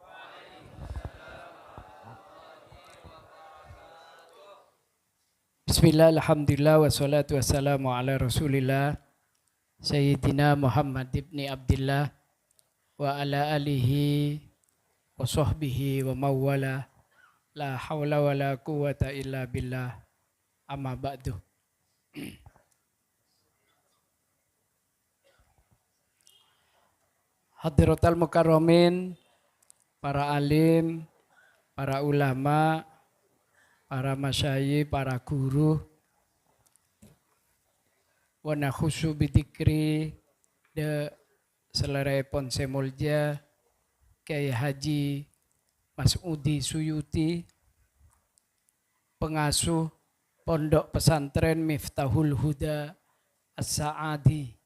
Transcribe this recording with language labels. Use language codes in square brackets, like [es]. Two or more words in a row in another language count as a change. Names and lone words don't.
[ar] بسم الله، الحمد لله، والصلاة والسلام على رسول الله سيدنا محمد بن عبد الله وعلى آله وصحبه ومن والاه لا حول ولا قوة إلا بالله أما بعد. حضرات المكرمين, [id] para alim, para ulama, para masyayikh, para guru, [ar] ونخص بالذكر [id] de selera Ponse Mulja Kiai Haji Mas'udi Suyuti, pengasuh Pondok Pesantren Miftahul Huda As-Sa'idi